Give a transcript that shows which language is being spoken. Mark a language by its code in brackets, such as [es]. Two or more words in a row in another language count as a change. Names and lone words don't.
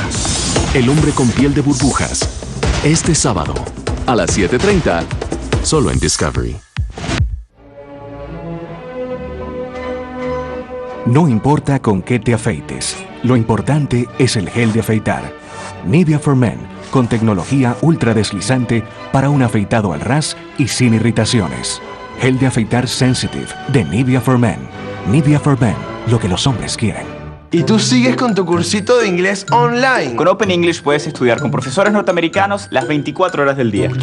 [es] El hombre con piel de burbujas. Este sábado, a las 7:30, solo en Discovery. No importa con qué te afeites, lo importante es el gel de afeitar. Nivea for Men, con tecnología ultra deslizante para un afeitado al ras y sin irritaciones. Gel de afeitar Sensitive de Nivea for Men. Nivea for Men, lo que los hombres quieren. Y tú sigues con tu cursito de inglés online. Con Open English puedes estudiar con profesores norteamericanos las 24 horas del día.